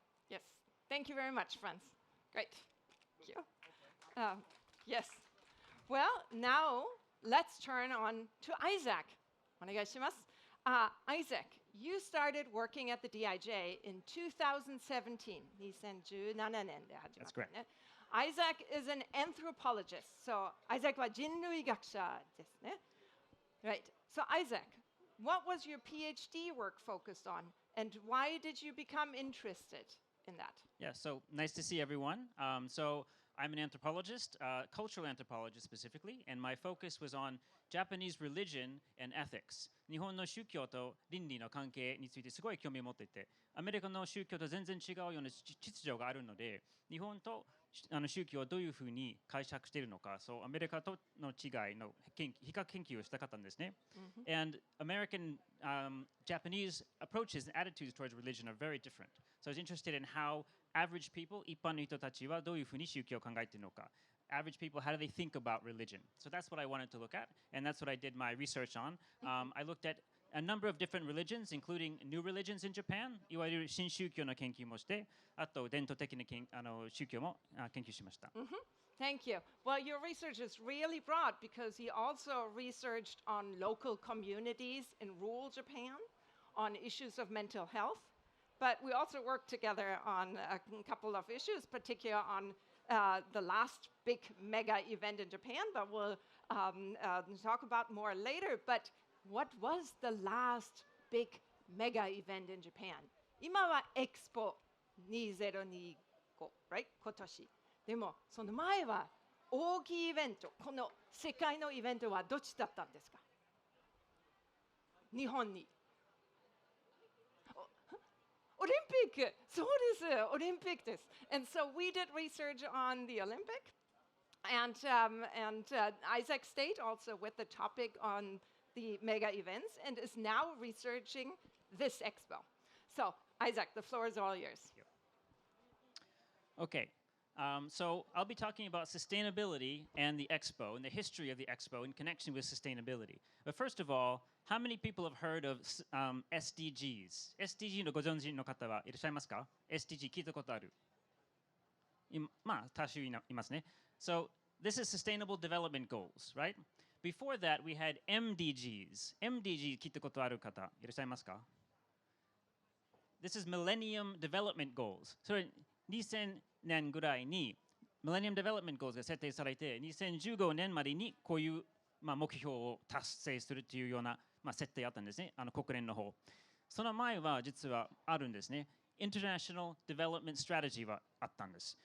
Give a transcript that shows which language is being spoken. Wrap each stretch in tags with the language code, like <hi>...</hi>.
<en>Yes. Thank you very much, Franz. Great. Thank you. Yes. Well, now let's turn on to Isaac.</en> <ja>お願いします。</ja> <en>Isaac, you started working at the DIJ in 2017.</en> <ja>2017年で始まったね。</ja> <en>That's correct. Isaac is an anthropologist.</en> <ja>So Isaac は人類学者ですね。</ja> <en>Right. So Isaac, what was your PhD work focused on, and why did you become interested in that? Yeah, so nice to see everyone. So I'm an anthropologist, cultural anthropologist specifically, and my focus was on Japanese religion and ethics.</en> <ja>日本の宗教と倫理の関係についてすごい興味を持っていて、アメリカの宗教と全然違うような秩序があるので、日本と宗教をどういうふうに解釈しているのか、そうアメリカとの違いの比較研究をしたかったんですね。</ja> <en>And American, Japanese approaches and attitudes towards religion are very different. So I was interested in how average people,</en> <ja>一般の人たちはどういうふうに宗教を考えているのか。</ja> <en>Average people, how do they think about religion? So that's what I wanted to look at, and that's what I did my research on. I looked at a number of different religions, including new religions in Japan,</en> <ja>いわゆる新宗教の研究もして、あと伝統的な宗教も研究しました。</ja> <en>Thank you. Well, your research is really broad because he also researched on local communities in rural Japan, on issues of mental health, but we also worked together on a couple of issues, particularly on the last big mega event in Japan, but we'll talk about more later. But what was the last big mega event in Japan?</en> <ja>今は Expo 2025,</ja> <en>right?</en> <ja>今年。でもその前は大きいイベント、この世界のイベントはどっちだったんですか？日本に。オリンピック、そうです、オリンピックです。</ja> <en>And so we did research on the Olympic, and Isaac stayed also with the topic on the mega events and is now researching this expo. So Isaac, the floor is all yours. Okay. So I'll be talking about sustainability and the Expo and the history of the Expo in connection with sustainability. But first of all, how many people have heard of SDGs?</en> <ja>SDG のご存知の方はいらっしゃいますか？SDG 聞いたことある？まあ、多数いますね。</ja> <en>So this is Sustainable Development Goals, right? Before that, we had MDGs.</en> <ja>MDG 聞いたことある方いらっしゃいますか？</ja> <en>This is Millennium Development Goals.</en> <ja>それ2000年ぐらいに Millennium Development Goals が設定されて2015年までにこういう目標を達成するというような、設定あったんですね、国連の方。その前は実はあるんですね。International Development Strategy はあったんです。</ja>